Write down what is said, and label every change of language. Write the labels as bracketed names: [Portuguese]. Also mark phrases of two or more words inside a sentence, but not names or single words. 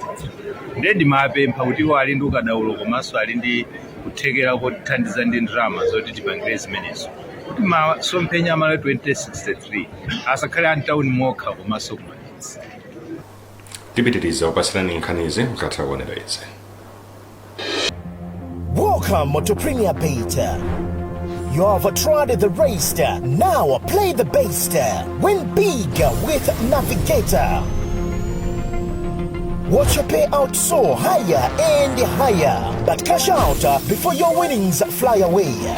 [Nyanja] Ndiye ndimapempha kuti iwo ali ndi ukadaulo komanso ali ndi kuthekera kotithandiza ndi ndalama zoti tipangire zimenezo kuti masomphenya Malawi 2063 asakhale antawuni mokha komanso kumapitsi. Tipitiriza kupasirani nkhanizi mkatha kuonera izi. [English] Welcome to Premier Beta. You have tried the Racer, now play the Baster. Win big with Navigator. Watch your payout soar higher and higher, but cash out before your winnings fly away.